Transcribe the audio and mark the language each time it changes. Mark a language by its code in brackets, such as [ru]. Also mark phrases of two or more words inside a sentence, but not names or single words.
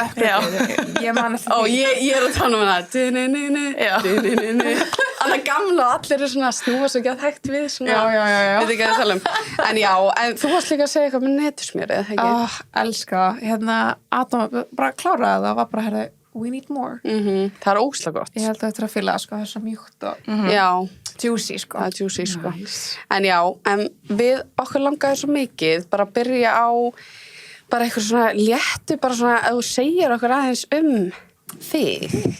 [is] Ég man eftir því. Ég er að tala um hana. Alla gamla og allir eru svona snúa svo ekki að hægt við svona. Já. Veit ekki að það tala um. En þú varst líka að segja eitthvað með netusmjörið, eða ekki? Elska. Adam bara kláraði það, var bara, [en] we need more. [is] Það er ógeðslega gott. Ég held að þetta er að fylla, það er svo mjúkt og juicy, Það er juicy, Nice. En við okkur langaði svo mikið bara að byrja á bara eitthvað svona léttu, bara svona að þú segir okkur aðeins þig.